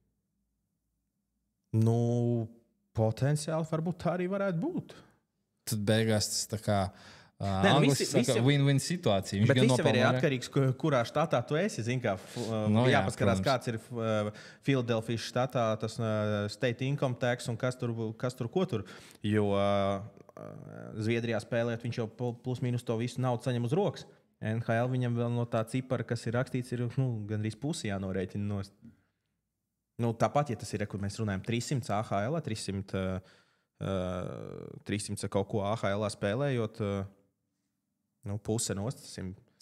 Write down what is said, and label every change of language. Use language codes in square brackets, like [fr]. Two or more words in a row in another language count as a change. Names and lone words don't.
[lv] Potenciāli varbūt tā arī varētu būt. Tad beigās tas tā kā win-win situācija. Bet viss ir atkarīgs, kurā štatā tu esi. Jāpaskarās, kāds ir Filadelfijas štatā, tas [en] state income tax [lv] un kas tur ko tur. Jo Zviedrijā spēlēt, viņš jau plus mīnus to visu naudu saņem uz rokas. NHL viņam vēl no tā cipara, kas ir rakstīts, ir gandrīz pusi jānorēķina nost. Tāpat, ja tas ir, kur mēs runājam 300 AHL, 300 kaut ko AHL spēlējot, puse nost,